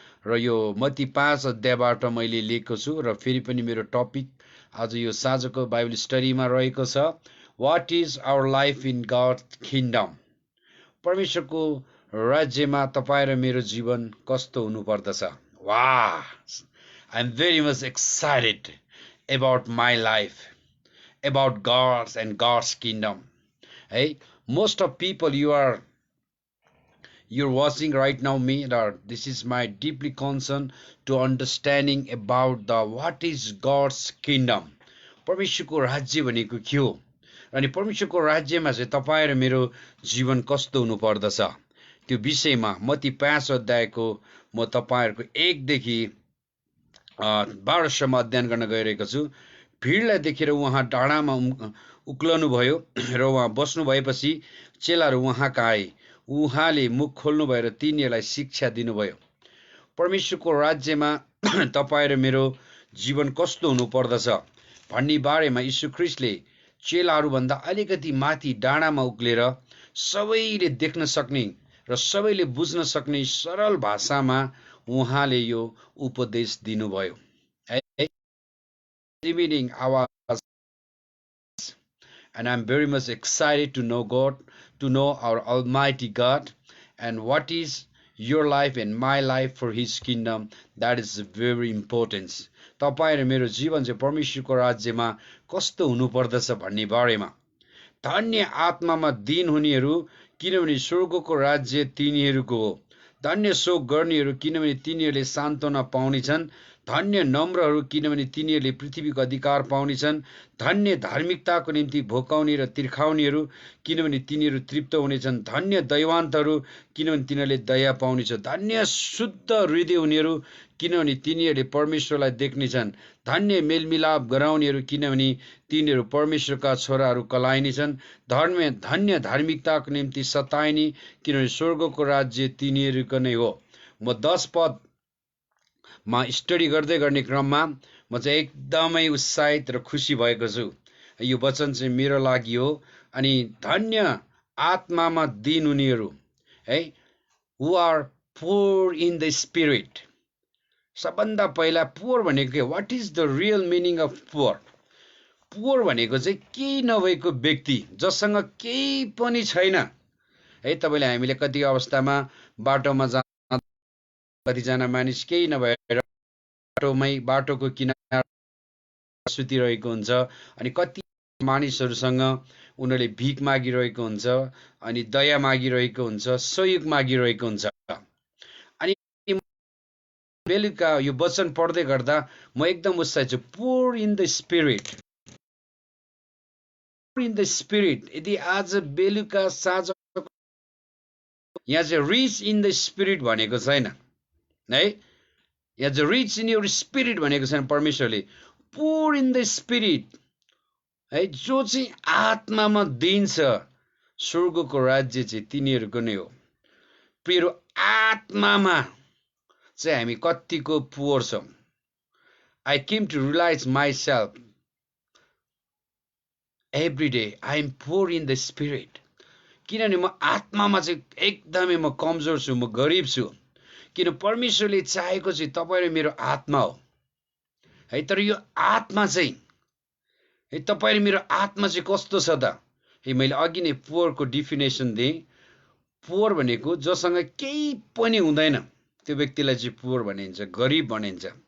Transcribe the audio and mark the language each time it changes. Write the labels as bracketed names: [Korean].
[Nepali] र यो मत्ती 5 अध्यायबाट मैले लिएको छु र फेरि पनि मेरो टपिक आज यो साँझको बाइबल स्टडीमा रहेको छ, [English] What is our life in God kingdom. [Nepali] परमेश्वरको राज्यमा तपाईँ र मेरो जीवन कस्तो हुनुपर्दछ। [English] वाह, I am very much excited about my life, about God's and God's kingdom. Hey, most of people you're watching right now me, or this is my deeply concern to understanding about the what is God's kingdom. [Nepali] परमेश्वरको राज्य भनेको के हो अनि परमेश्वरको राज्यमा चाहिँ तपाईँ र मेरो जीवन कस्तो हुनु पर्दछ त्यो विषयमा मत्ती 5 अध्यायको म तपाईँहरूको 1 देखि 12 सम्म अध्ययन गर्न गइरहेको छु। भिडलाई देखेर उहाँ डाँडामा उक्लनु भयो र उहाँ बस्नु भएपछि चेलाहरू उहाँका आए। उहाँले मुख खोल्नु भएर तिनीहरूलाई शिक्षा दिनुभयो। परमेश्वरको राज्यमा तपाईँ र मेरो जीवन कस्तो हुनु पर्दछ भन्ने बारेमा यीशु ख्रीष्टले चेलाहरूभन्दा अलिकति माथि डाँडामा उक्लेर सबैले देख्न सक्ने र सबैले बुझ्न सक्ने सरल भाषामा उहाँले यो उपदेश दिनुभयो। [English] Evening, and I'm very much excited to know God, to know our Almighty God, and what is your life and my life for His kingdom. That is very important. [Nepali] तपाईँ र मेरो जीवन चाहिँ परमेश्वरको राज्यमा कस्तो हुनुपर्दछ भन्ने बारेमा। धन्य आत्मामा दीन हुनेहरू किनभने स्वर्गको राज्य तिनीहरूको हो। धन्य शोक गर्नेहरू किनभने तिनीहरूले सान्त्वना पाउनेछन्। धन्य नम्रहरू किनभने तिनीहरूले पृथ्वीको अधिकार पाउनेछन्। धन्य धार्मिकताको निम्ति भोकाउने र तिर्खाउनेहरू किनभने तिनीहरू तृप्त हुनेछन्। धन्य दयावन्तहरू किनभने तिनीहरूले दया पाउनेछ। धन्य शुद्ध हृदय हुनेहरू किनभने तिनीहरूले परमेश्वरलाई देख्नेछन्। धन्य मेलमिलाप गराउनेहरू किनभने तिनीहरू परमेश्वरका छोराहरू कहलाइनेछन्। धन्य धार्मिकताको निम्ति सताइने किनभने स्वर्गको राज्य तिनीहरूको नै हो। म 10 पदमा स्टडी गर्दै गर्ने क्रममा म चाहिँ एकदमै उत्साहित र खुसी भएको छु। यो वचन चाहिँ मेरो लागि हो। अनि धन्य आत्मामा दीन हुनेहरू है, [English] Who are poor in the spirit. [Nepali] सबभन्दा पहिला पोर भनेको के? [English] What is the real meaning of poor? [Nepali] पोर भनेको चाहिँ केही नभएको व्यक्ति, जससँग केही पनि छैन है। तपाईँले हामीले कति अवस्थामा बाटोमा जाँदा कतिजना मानिस केही नभएर बाटोको किनारा सुतिरहेको हुन्छ। अनि कति मानिसहरूसँग उनीहरूले भिख मागिरहेको हुन्छ, अनि दया मागिरहेको हुन्छ, सहयोग मागिरहेको हुन्छ। अनि बेलुका यो वचन पढ्दै गर्दा म एकदम उत्साहित छु। [English] Poor in the spirit, in the spirit. [Nepali] यदि आज बेलुका साँझ यहाँ चाहिँ [English] rich in the spirit [Nepali] भनेको छैन है। यहाँ चाहिँ [English] rich in your spirit [Nepali] भनेको छैन। परमेश्वरले [English] poor in the spirit [Nepali] है, जो चाहिँ आत्मामा दिन्छ, स्वर्गको राज्य चाहिँ तिनीहरूको नै हो। प्रियहरू, आत्मामा चाहिँ हामी कतिको पुवर छौँ। [English] I came to realise myself every day I am poor in the spirit. [Nepali] किनभने म आत्मामा चाहिँ एकदमै म कमजोर छु, म गरिब छु। किन परमेश्वरले चाहेको चाहिँ तपाईँ र मेरो आत्मा हो है। तर यो आत्मा चाहिँ है, तपाईँ र मेरो आत्मा चाहिँ कस्तो छ त है। मैले अघि नै पोरको डिफिनेसन दिएँ। पोर भनेको जोसँग केही पनि हुँदैन त्यो व्यक्तिलाई चाहिँ पोर भनिन्छ, गरिब भनिन्छ।